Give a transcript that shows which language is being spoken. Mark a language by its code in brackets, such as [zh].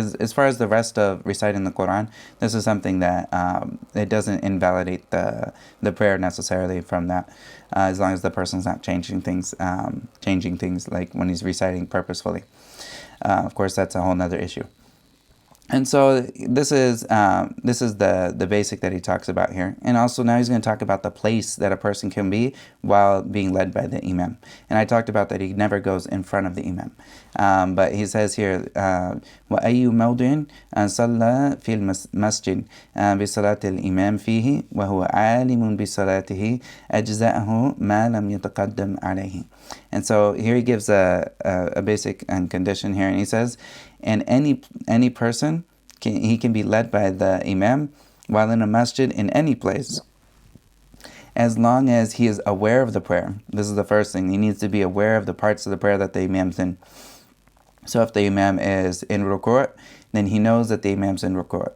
[en] As far as the rest of reciting the Quran, this is something that it doesn't invalidate the prayer necessarily from that, as long as the person's not changing things like when he's reciting purposefully. Of course, that's a whole other issue. And so this is the basic that he talks about here. And also now he's going to talk about the place that a person can be while being led by the imam. And I talked about that he never goes in front of the imam. But he says here, [ar] وَأَيُّ مَوْضِعٍ صَلَّى فِي الْمَسْجِدِ بِصَلَاةِ الْإِمَامِ فِيهِ وَهُوَ عَالِمٌ بِصَلَاتِهِ أَجْزَأَهُ مَا لَمْ يَتَقَدَّمْ عَلَيْهِ. [en] And so here he gives a basic condition here, and he says, and any person can be led by the imam while in a masjid in any place, as long as he is aware of the prayer. This is the first thing. He needs to be aware of the parts of the prayer that the imam's in. So if the imam is in ruku', then he knows that the imam's in ruku'.